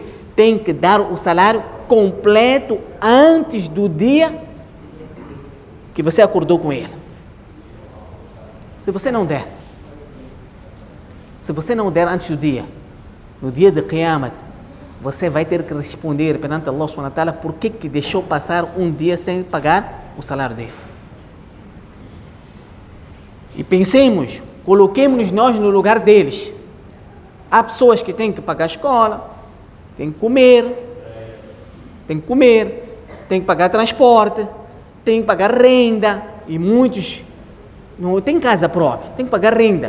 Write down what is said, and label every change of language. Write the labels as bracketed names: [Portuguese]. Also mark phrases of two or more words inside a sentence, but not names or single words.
[Portuguese] Tem que dar o salário completo antes do dia que você acordou com ele. Se você não der antes do dia, no dia de Qiyamah, você vai ter que responder perante [Arabic] الله سبحانه وتعالى [Portuguese] por que deixou passar um dia sem pagar o salário dele. E pensemos, coloquemos-nos nós no lugar deles. Há pessoas que têm que pagar a escola, têm que comer, têm que pagar transporte, têm que pagar renda, e muitos não têm casa própria, têm que pagar renda.